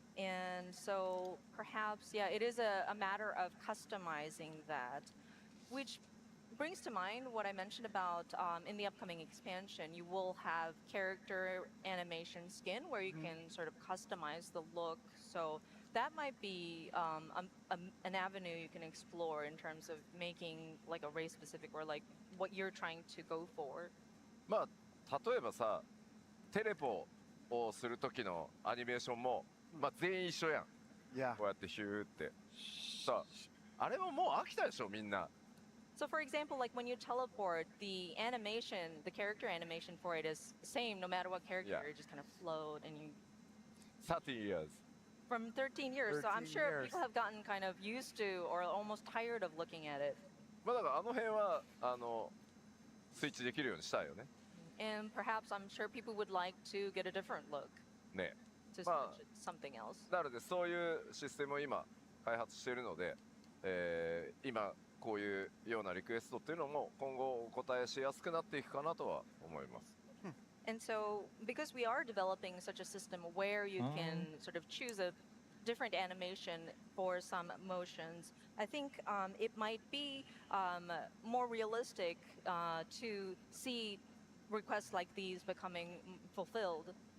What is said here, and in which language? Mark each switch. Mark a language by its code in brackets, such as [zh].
[en] And so perhaps, yeah, it is a matter of customizing that, which brings to mind what I mentioned about in the upcoming expansion, you will have character animation skin where you can sort of customize the look. So that might be an avenue you can explore in terms of making like a race specific or like what you're trying to go for. [ja] まあ例えばさテレポをする時のアニメーションもまあ全員一緒やん。 [en] Yeah. [ja] こうやってヒューってさあれももう飽きたでしょみんな。 [en] So for example, like when you teleport, the animation, the character animation for it is the same no matter what character, Yeah. you just kind of float and you 30 years. from 13 years. So I'm 13 sure years. people have gotten kind of used to or almost tired of looking at it. [ja] まあだからあの辺はスイッチできるようにしたいよね。 [en] And perhaps I'm sure people would like to get a different look [ja] ね。 [en] to Well, switch it to something else. [ja] なのでそういうシステムを今開発しているので、今こういうようなリクエストっていうのも今後お答えしやすくなっていくかなとは思います。 [en] And so, because we are developing such a system where you can sort of choose a different animation for some motions, I think it might be more realistic to see requests like these becoming fulfilled.